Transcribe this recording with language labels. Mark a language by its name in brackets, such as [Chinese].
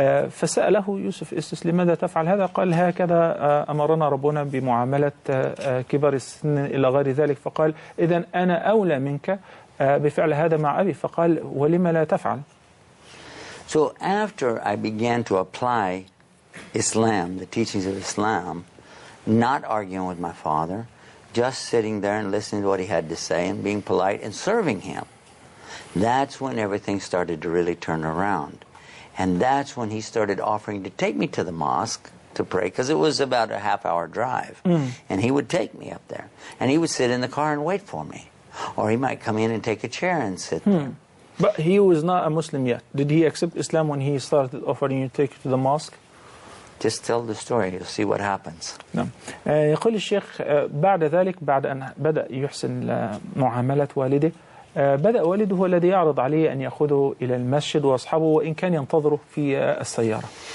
[Arabic] فسأله يوسف استس لماذا تفعل هذا؟ قال هكذا أمرنا ربنا بمعاملة كبار السن إلى غير ذلك. فقال إذن أنا أولى منك بفعل هذا مع أبي. فقال ولما لا تفعل؟ [English] So after I began to apply Islam, the teachings of Islam, not arguing with my father, just sitting there and listening to what he had to say and being polite and serving him, that's when everything started to really turn around. And that's when he started offering to take me to the mosque to pray, because it was about a half-hour drive. And he would take me up there. And he would sit in the car and wait for me. Or he might come in and take a chair and sit there. But he was not a Muslim yet. Did he accept Islam when he started offering you to take you to the mosque? Just tell the story, you'll see what happens. [Arabic] نعم. يقول الشيخ بعد ذلك، بعد أن بدأ يحسن معاملة والده، بدأ والده هو الذي يعرض عليه أن يأخذه إلى المسجد وأصحابه وإن كان ينتظره في السيارة.